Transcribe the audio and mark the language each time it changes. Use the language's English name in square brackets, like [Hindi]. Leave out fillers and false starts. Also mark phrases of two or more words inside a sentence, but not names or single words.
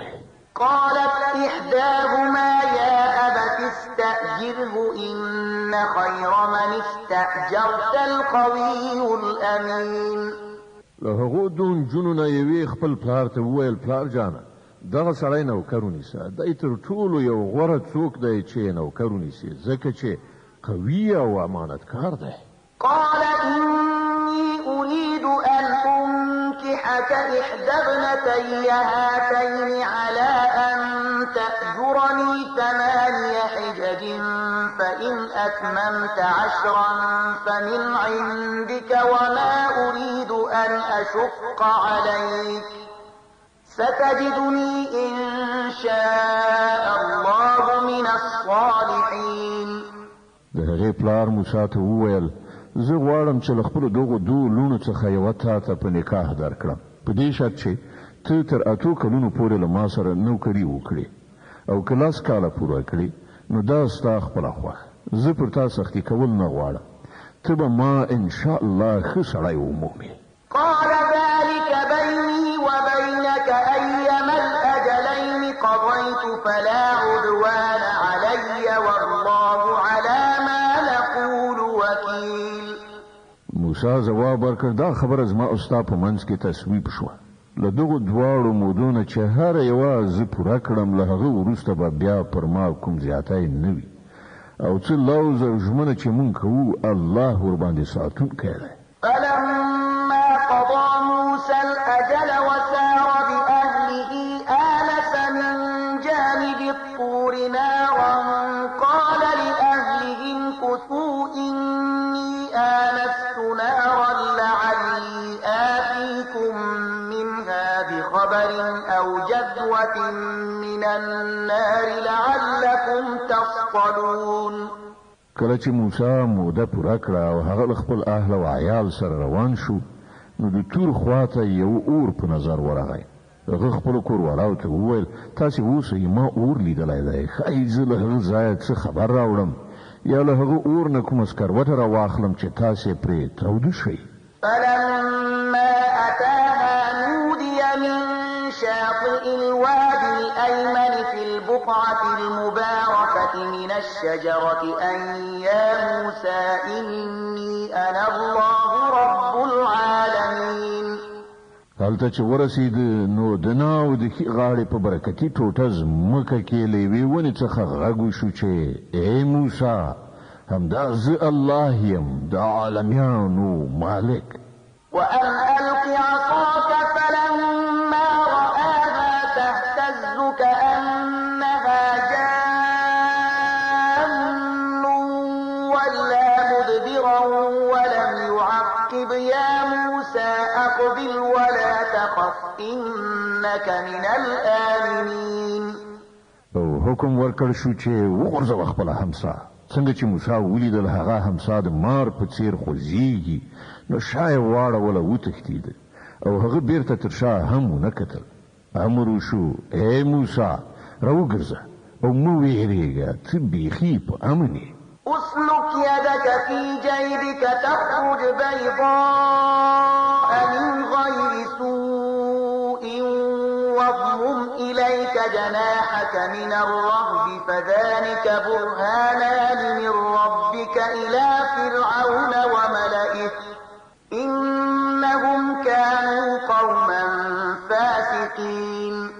[Arabic] قالت إحداهما يا أبت استأجره إن خير من استأجرت القوي الأمين. [Pashto] له هغو دوه نجونو نه یوې خپل پلار ته وویل پلار جانه دغه سړی نوکر ونیسه دی تر ټولو یو غوره څوک دی چې نوکر ونیسي ځکه چې قوي او امانتکار دی. [Arabic] قال إني أريد أن أنكحك إحدى ابنتي هاتين على أن تأجرني 8 حجج فإن أتممت 10 فمن عندك وما أريد أن أشق عليك ستجدني إن شاء الله من الصالحين. [Pashto] د هغې پلار موسی ته وویل زه غواړم چې له خپلو دغو دوو لوڼو څخه یوه تا ته په نکاح درکړم په دې شرط چې ته تر 8 کلونو پورې له ما سره نوکري وکړې او که 10 کاله پوره کړې نو دا ستا خپله خوښه. زه پر تا سختي کول نه غواړم ته به ما انشاءالله ښه سړی ومومې. [Arabic] قال ذلك بيني وبينك أيما الأجلين قضيت فلا عدوان علي والله على ما نقول وكيل. [Pashto] موسی ځواب ورکړ دا خبره زما او ستا په منځ کې تصویب شوه. له دغو دواړو مودو نه چې هره یوه زه پوره کړم له هغه وروسته به بیا پر ما کوم زیاتی نه وي او څه لوز او ژمنه چې مونږ کوو الله ورباندې ساتونکی دی. [Arabic] فلما قضى موسى الأجل وسار بأهله آنس من جانب الطور نارا قال لأهلهم كثوا إني آنست نارا لعلي آتيكم منها بخبر أو جذوة من النار لعلكم تصطلون. [Pashto] کله چې موسی موده پوره کړه او هغه له خپل اهل او عیال سره روان شو نو د تور خواته یو اور په نظر ورغی. هغه خپلو کوروالاو ته وویل تاسې اوسئ ما اور لیدلی دی ښایي زه له هغه ځایه څه خبر راوړم یا له هغه اور نه کومه سکروټه راواخلم چې تاسې پرې تاوده شئ. [Arabic] فلما أتاها نودي من شاطئ الوادي الأيمن في البقعة المباركة من الشجرة أن يا موسى إني أنا الله رب العالمين. [Pashto] هلته چې ورسېد نو د ناو د ښي غاړې په برکتي ټوټه ځمکه کې له یوې ونې څخه غږ وشو چې ای موسی همدا زه الله یم د عالمیانو مالک. [Arabic] وأن ألق عصاك فلما رآها تهتز كأنها جان ولا مدبرا ولم يعقب يا موسى أقبل ولا تخف إنك من الآمنين. [Pashto] او حکم ورکړ شو چې وغورځوه خپله همسا. څنګه چې موسی ولیدل هغه همسا د مار په څیر خوځېږي نو شا یې واړوله وتښتېده او هغه بیرته تر شا هم ونه کتل. امر وشو ای موسی راوګرځه او مه وېرېږه ته بیخي په امن یې. [Arabic] اسلك يدك في جيبك تخرج بيضاء من غير سوء واضمم إليك جناحك من الرهب فذلك برهانان من ربك إلى فرعون وملئه إنهم كانوا قوما فاسقين.